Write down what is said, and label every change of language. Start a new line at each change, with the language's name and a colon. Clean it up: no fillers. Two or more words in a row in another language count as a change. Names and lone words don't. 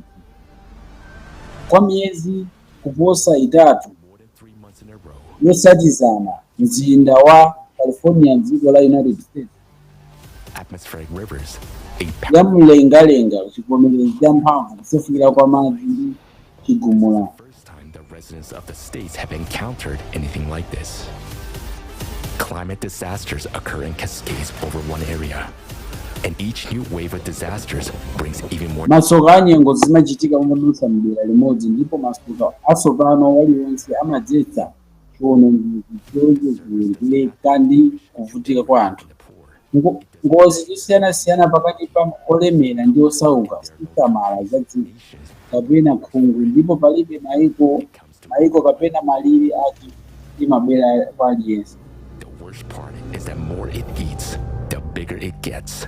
Nyanja: Kwa miyezi kuposa itatu yosatizana mzinda wa California dziko la United States
English: atmospheric rivers.
Nyanja: yamlengalenga chivomerezi cha mphamvu kusefukira kwa madzi ndi chigumula.
English: The residents of the states have encountered anything like this. Climate disasters occur in cascades over one area, and each new wave of disasters brings even more.
Nyanja: Masoka anyengo zimachitika kumadutsa mdera limodzi ndipo masoka atsopano waliwonse amadzetsa chiwonongeko kandi kuvutika kwa anthu. Ngozi zosiyanasiyana pakati pa olemera ndi osauka sisamala za dziko kapena khungu ndipo palibe mayiko kapena malire ake imabwera kwa aliyense.
English: The worst part is that more it eats, the bigger it gets.